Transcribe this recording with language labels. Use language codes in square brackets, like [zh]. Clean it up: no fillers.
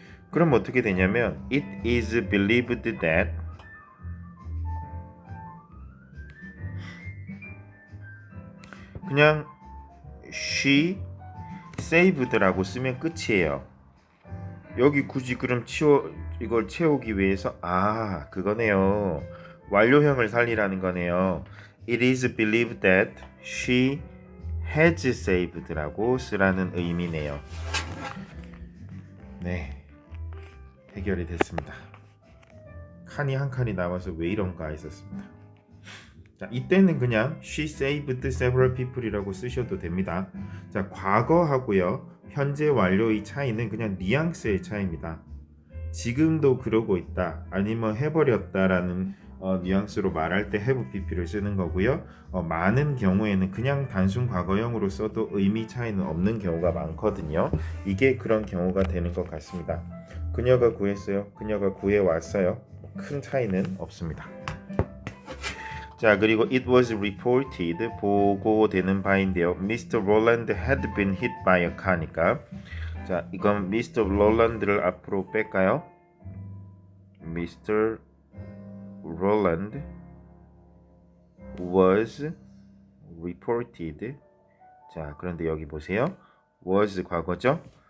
[ko] 그럼 어떻게 되냐면 [en] it is believed that [ko] 그냥 [en] she saved [ko] 라고 쓰면 끝이에요. 여기 굳이 그럼 이걸 채우기 위해서 그거네요. 완료형을 살리라는 거네요. [en] It is believed that she has saved라고 쓰라는 의미네요. [ko] 네, 해결이 됐습니다. 칸이 한 칸이 남아서 왜 이런가 했었습니다. 자, 이때는 그냥 [en] she saved several people [ko] 이라고 쓰셔도 됩니다. 자, 과거하고요 현재 완료의 차이는 그냥 뉘앙스의 차이입니다. 지금도 그러고 있다 아니면 해버렸다라는 뉘앙스로 말할 때 have pp를 쓰는 거고요. 많은 경우에는 그냥 단순 과거형으로 써도 의미 차이는 없는 경우가 많거든요. 이게 그런 경우가 되는 것 같습니다. 그녀가 구했어요. 그녀가 구해왔어요. 큰 차이는 없습니다. 자, 그리고 [en] it was reported [ko] 보고되는 바인데요. [en] Mr. Roland had been hit by a car니까 [ko] 자, 이건 [en] Mr. [ko] Roland를 앞으로 뺄까요? [en] Mr. Roland was reported. [ko] 자, 그런데 여기 보세요. was 과거죠?